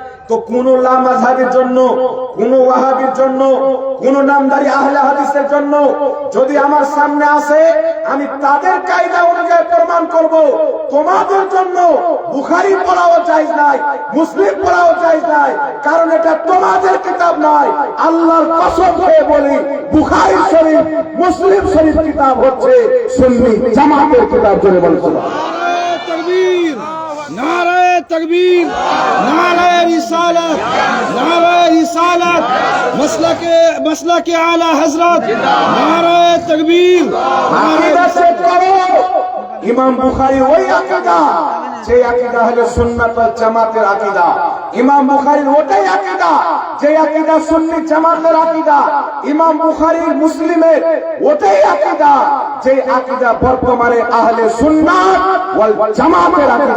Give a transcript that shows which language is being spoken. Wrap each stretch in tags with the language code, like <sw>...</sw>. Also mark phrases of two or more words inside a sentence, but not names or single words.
<bn>তো কোন লামাযহাবের জন্য, কোন ওয়াহাবির জন্য, কোন নামদারি আহলে হাদিসের জন্য যদি আমার সামনে আসে, আমি তাদের কায়দা অনুযায়ী প্রমাণ করব তোমাদের জন্য বুখারী পড়াও জায়েজ নাই, মুসলিম পড়াও জায়েজ নাই, কারণ এটা তোমাদের কিতাব নয়। আল্লাহর কসম খেয়ে বলি, বুখারী শরীফ, মুসলিম শরীফ কিতাব হচ্ছে সুন্নি জামাতের কিতাব। জোরে বলুন</bn> <ur>تکبیر، نعرہ تکبیر، نعرہ رسالت، نعرہ رسالت، مسلہ کے اعلیٰ حضرت، نعرہ تکبیر,</ur> <bn>আকীদা সেট করো। ইমাম বুখারী ওই আকীদা, যে আকীদা হলো সুন্নাত ওয়াল জামাতের আকীদা। ইমাম বুখারীর ওটাই আকীদা, যে আকীদা সুন্নি জামাতের আকীদা। ইমাম বুখারীর মুসলিমের ওটাই আকীদা, যে আকীদা বর্তমানে আহলে সুন্নাত ওয়াল জামাতের আকীদা।</bn>